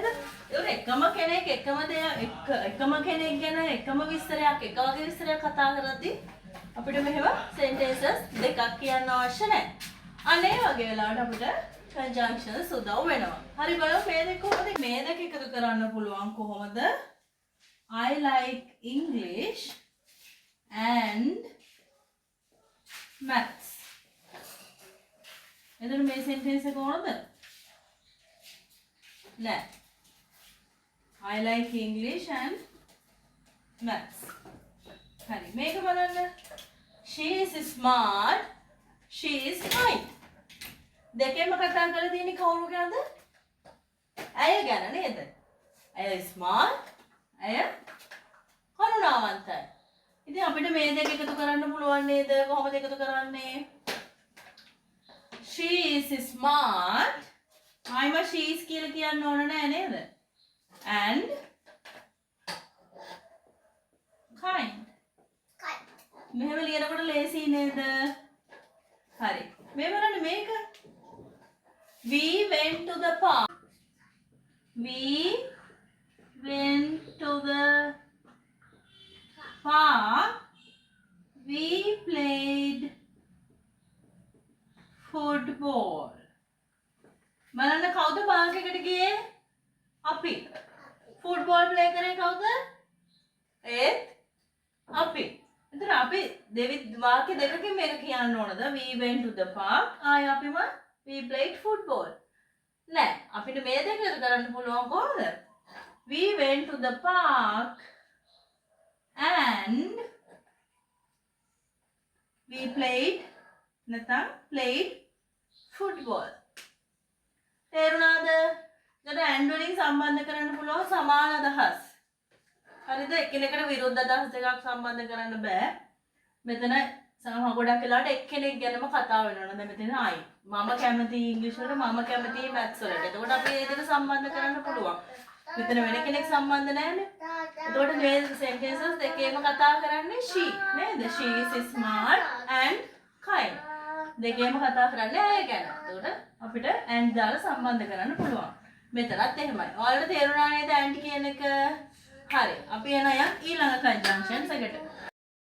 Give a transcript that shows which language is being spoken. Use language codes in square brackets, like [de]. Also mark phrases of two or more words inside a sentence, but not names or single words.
[si] ඒක එකම කෙනෙක් එකම කෙනෙක් ගැන එකම විස්තරයක් එක වගේ විස්තරයක් කතා කරද්දී අපිට මෙහෙම sentences දෙකක් කියන්න අවශ්‍ය නැහැ. අන්න ඒ වගේ වෙලාවට අපිට conjunctions උදව් වෙනවා. හරි බලමු මේ දෙක කොහොමද මේ දෙක එකතු කරන්න පුළුවන් කොහොමද? [en] I like English and maths. [si] එතන මේ sentence එක ඕනද? නෑ. [en] I like English and maths. [si] හරි මේක බලන්න. [en] She is smart. She is kind. [si] දෙකෙන්ම කතා කරලා තියෙන්නේ කවුරු ගැනද? ඇය ගැන නේද? ඇය smart. ඇය කරුණාවන්තයි. ඉතින් අපිට මේ දෙක එකතු කරන්න පුළුවන් නේද? කොහොමද එකතු කරන්නේ? [en] She is smart. I'm a she is [si] කියලා කියන්න ඕන නෑ නේද? [en] And kind. [si] මෙහෙම ලියනකොට ලේසි නේද? හරි. මේ බලන්න මේක. [en] We went to the park. We went to the park. We played football. [si] බලන්න කවුද පාක් එකට ගියේ? අපි. [en] football play [si] කරේ කවුද? ඒත් අපි. එතන අපි වාක්‍ය දෙකකින් මේක කියන්න ඕනද? [en] We went to the park. [si] ආය අපිම [en] we played football. [si] නෑ. අපිට මේ දෙක එකතු කරන්න පුළුවන් කොහොමද? [en] We went to the park and we played football. [si] තේරුණාද? එතකොට and වලින් සම්බන්ධ කරන්න පුළුවන් සමාන අදහස්. හරිද? එකිනෙකට විරුද්ධ අදහස් දෙකක් සම්බන්ධ කරන්න බෑ. මෙතන සමහර ගොඩක් වෙලාවට එක්කෙනෙක් ගැනම කතා වෙනවා. දැන් මෙතන ආයි මම කැමති ඉංග්‍රීසි වලට, මම කැමති maths වලට. එතකොට අපි මේ දෙක සම්බන්ධ කරන්න පුළුවන්. මෙතන වෙන කෙනෙක් සම්බන්ධ නැහැනේ. එතකොට මේ sentences දෙකේම කතා කරන්නේ she නේද? [en] She is smart and kind. [si] දෙකේම කතා කරන්නේ ඇය ගැන. එතකොට අපිට and දාලා සම්බන්ධ කරන්න පුළුවන්. මෙතනත් එහෙමයි. ඔයාලට තේරුණා නේද and කියන එක? හරි. අපි එන ඊළඟ conjunctions එකට.